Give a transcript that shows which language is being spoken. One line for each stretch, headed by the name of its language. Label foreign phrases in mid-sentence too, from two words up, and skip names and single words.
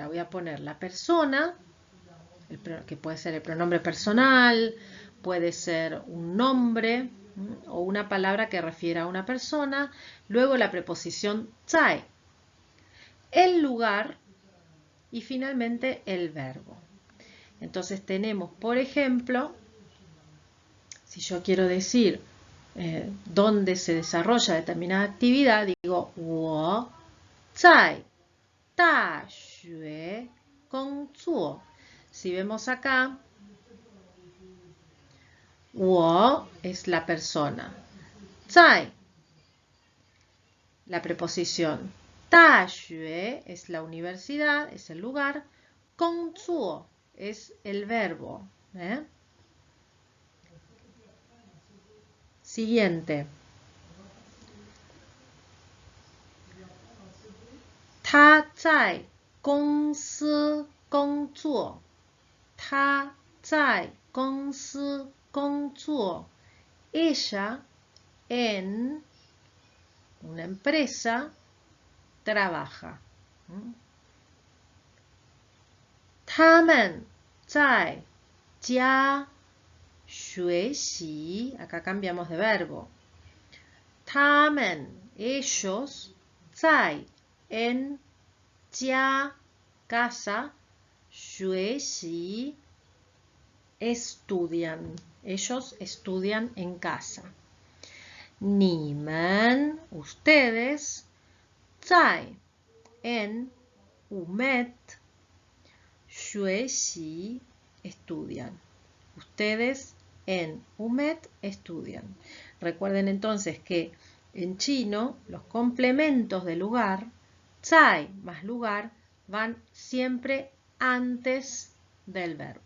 Spanish: Voy a poner la persona, que puede ser el pronombre personal, puede ser un nombre o una palabra que refiera a una persona, luego la preposición zai, el lugar y finalmente el verbo. Entonces tenemos, por ejemplo, si yo quiero decir dónde se desarrolla determinada actividad, digo,
Chinese: 我在大学工作.
Spanish: Si vemos acá, 我 es la persona, 在 la preposición, 大学 es la universidad, es el lugar, 工作 es el verbo. Siguiente.
Chinese: 他在公司工作。他在公司工作。
Spanish: Ella en una empresa trabaja.
Chinese: 他们在家学习.
Spanish: Acá cambiamos de verbo. 他们 ellos 在 en 家 casa 学习 estudian. Ellos estudian en casa. 你们 ustedes 在 en umet 学习 estudian. Ustedes en umet estudian. Recuerden entonces que en chino los complementos de lugar, 在 más lugar, van siempre antes del verbo.